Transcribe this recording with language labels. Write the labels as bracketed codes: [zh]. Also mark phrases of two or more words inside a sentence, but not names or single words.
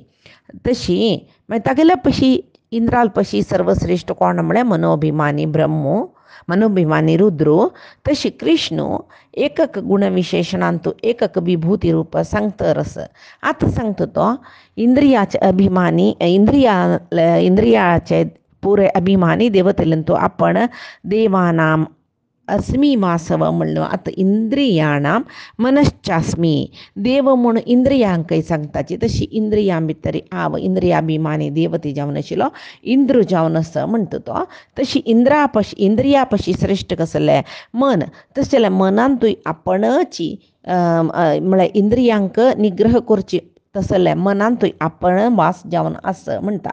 [kok] तशी मागीर तागेल्या पशी इंद्राल पशी सर्वश्रेष्ठ कोण म्हळ्यार मनोभिमानी ब्रह्मो मनोभिमानी रुद्रो तशी कृष्ण एकक गुणविशेषणांतू एकक विभूती रूप सांगता रस आतां सांगता तो इंद्रियाचे अभिमानी इंद्रियाचे पुरे अभिमानी देवतेलांतू आपण देवानां अस्मी वासव म्हणलो. आतां इंद्रियाणां मनश्चास्मी देव म्हणून इंद्रियांकय सांगताची तशी इंद्रियां भितर आव इंद्रियाभिमानी देवते जावन आशिल्लो इंद्र जावन आसा म्हणटा तो. तशी इंद्रिया पशी श्रेष्ठ कसले मन तशें जाल्यार मनांतूय आपणची म्हळ्यार इंद्रियांक निग्रह करची तसले मनांतूय आपण वास जावन असं म्हणटा.